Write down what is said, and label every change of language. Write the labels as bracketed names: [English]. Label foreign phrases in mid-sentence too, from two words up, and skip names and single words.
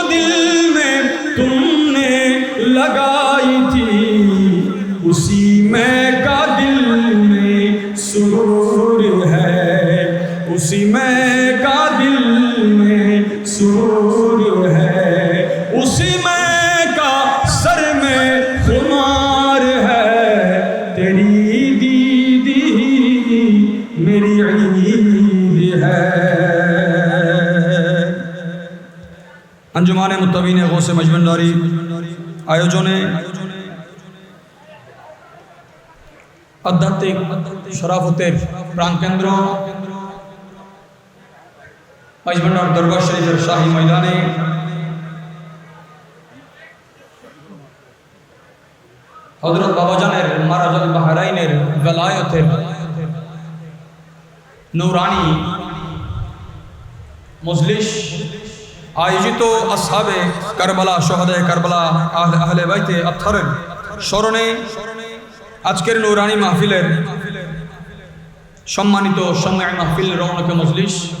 [Urdu] دل میں تم نے لگائی تھی اسی میں کا دل میں سرور ہے اسی میں کا دل میں سرور ہے اسی میں کا سر میں خمار ہے تیری دید ہی میری عید ہے [Bangla] انجمان متبین غوث مجمنڈاری আয়োজনে আধ্যাত্মিক শরাফতের প্রাণকেন্দ্র মজমন্ডার দরবার শরীফের শাহী ময়দানে হযরত বাবাজানের মারাজুল বাহরাইনের বেলায়েতের নূরানি মজলিস আয়োজিত আসহাবে কারবালা শহদায়ে কারবালা আহলে বাইতে আত্হারের স্মরণে আজকের নূরানি মাহফিলের সম্মানিত সংগ্রামী মাহফিল রৌনকে মজলিস